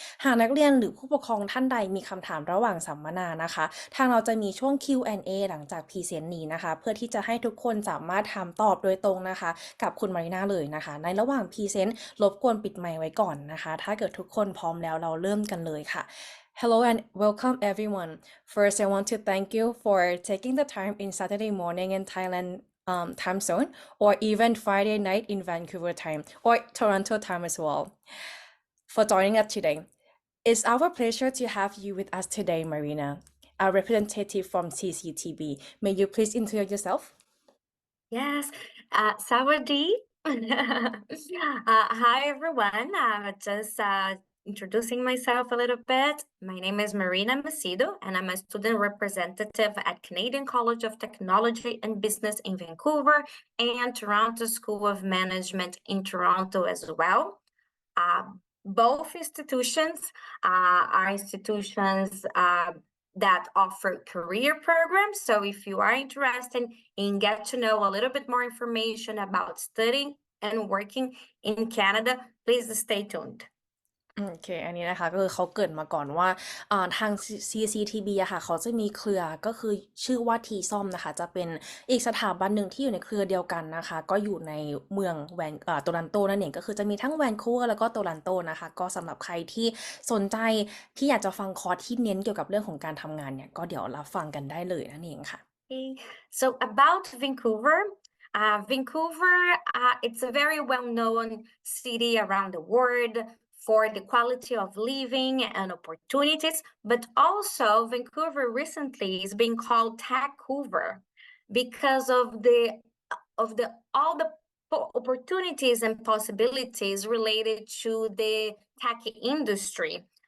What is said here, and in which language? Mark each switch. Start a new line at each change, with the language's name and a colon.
Thai: หากนักเรียนหรือผู้ปกครองท่านใดมีคำถามระหว่างสัมมนานะคะทางเราจะมีช่วง Q&A หลังจากพรีเซนต์นี้นะคะเพื่อที่จะให้ทุกคนสามารถถามตอบโดยตรงนะคะกับคุณมารีนาเลยนะคะในระหว่างพรีเซนต์รบกวนปิดไมค์ไว้ก่อนนะคะถ้าเกิดทุกคนพร้อมแล้วเราเริ่มกันเลยค่ะ
English: Hello and welcome everyone. First, I want to thank you for taking the time in Saturday morning in Thailand time zone, or even Friday night in Vancouver time, or Toronto time as well, for joining us today. It's our pleasure to have you with us today, Marina, a representative from CCTB. May you please introduce yourself? Yes, Sawadee. Hi, everyone. Just introducing myself a little bit. My name is Marina Macedo, and I'm a student representative at Canadian College of Technology and Business in Vancouver and Toronto School of Management in Toronto as well. Both institutions are institutions that offer career programs. So if you are interested in get to know a little bit more information about studying and working in Canada, please stay tuned.
Thai: โอเคอันนี้นะคะก็คือเขาเกริ่นมาก่อนว่าทาง CCTB อะค่ะเขาจะมีเครือก็คือชื่อว่าทีซ่อมนะคะจะเป็นอีกสถาบันหนึ่งที่อยู่ในเครือเดียวกันนะคะก็อยู่ในเมืองโตรันโตนั่นเองก็คือจะมีทั้งแวนคูเวอร์แล้วก็โตรันโตนะคะก็สำหรับใครที่สนใจที่อยากจะฟังคอร์สที่เน้นเกี่ยวกับเรื่องของการทำงานเนี่ยก็เดี๋ยวรับฟังกันได้เลยนั่นเองค่ะ
English: Okay. So about Vancouver, it's a very well-known city around the world for the quality of living and opportunities, but also Vancouver recently is being called Techhoover because of the all the opportunities and possibilities related to the tech industry.